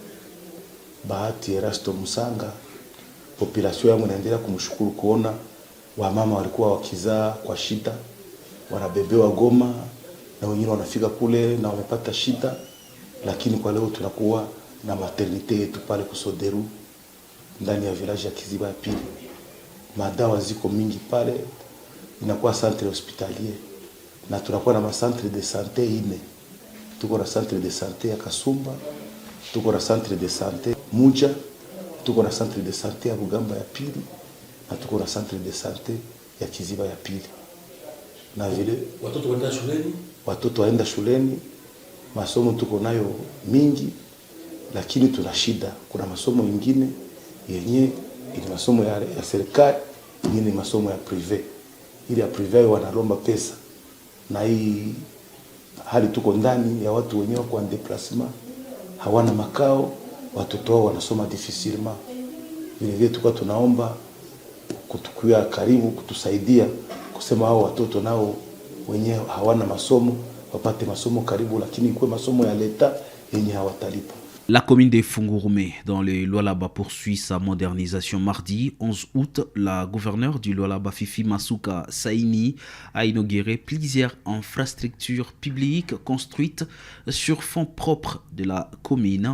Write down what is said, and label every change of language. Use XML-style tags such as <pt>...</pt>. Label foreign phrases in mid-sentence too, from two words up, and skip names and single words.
<sw>Bahati Erasto Musanga, population yangu inaendelea kumshukuru kuona wamama walikuwa wakizaa kwa shida, wanabebewa Goma na wengine wanafika kule na wamepata shida, lakini kwa leo tunakuwa na maternite yetu pale Kusoderu ndani ya village ya Kiziba ya pili. Madawa ziko mingi pale, inakuwa</sw> <fr>centre hospitalier,</fr> <sw>na tunakuwa na</sw> <fr>macentre de santé</fr> <sw>ine. Tuko na</sw> <fr>centre de santé</fr> <sw>ya Kasumba, tuko na</sw> <fr>centre de santé</fr> <sw>Muja, tuko na</sw> <fr>centre de santé</fr> <sw>ya Bugamba ya pili, na tuko na</sw> <fr>centre de santé</fr> <sw>ya Kiziba ya pili. Na vile watoto waenda shuleni, masomo tuko nayo mingi, lakini tuna shida. Kuna masomo mengine yenye ni masomo ya serikali, ingine ni masomo ya privé. Ili ya privé wanalomba pesa, na hii hali tuko ndani ya watu wenyewe kwa déplacement, hawana makao, watoto wao wanasoma difficilement. Vile vile tuko tunaomba kutukuya karibu, kutusaidia kusema hao watoto nao wenyewe hawana masomo wapate masomo karibu, lakini kwa masomo ya leta yenye hawatalipa.</sw> <fr>La commune de Fungurume dans le Lualaba poursuit sa modernisation. Mardi 11 août, la gouverneure du Lualaba Fifi Masuka Saini a inauguré plusieurs infrastructures publiques construites sur fonds propres de la commune.</fr>